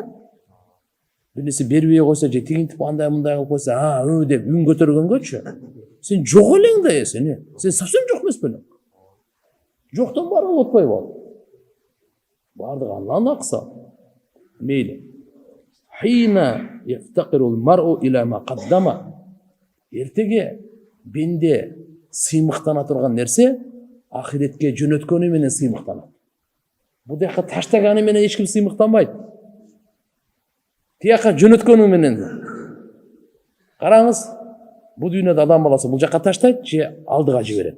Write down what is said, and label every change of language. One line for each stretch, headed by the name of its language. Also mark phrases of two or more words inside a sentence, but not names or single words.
Kyrgyz: Бир нерсе бербей койсо, же тигинтип андай мындай кылып койсо, деп үн көтөргөнгөчү. Сен жок элең да сен. Сен совсем жок эмес белең. Жоктон бары болуп атпайбы? Бардыгы Алланын акысы. Мейли.
Arabic: حين يفتقر المرء إلى ما قدم.
Kyrgyz: Эртеге бенде сыймыктана турган нерсе ахиретке жөнөткөнү менен сыймыктанат. Бу жака таштаганы менен эч ким сыймыктанбайт. Тияка жөнөткөнү менен. Караңыз, бул дүйнөдө адам баласы бул жака таштайт же алдыга жиберет.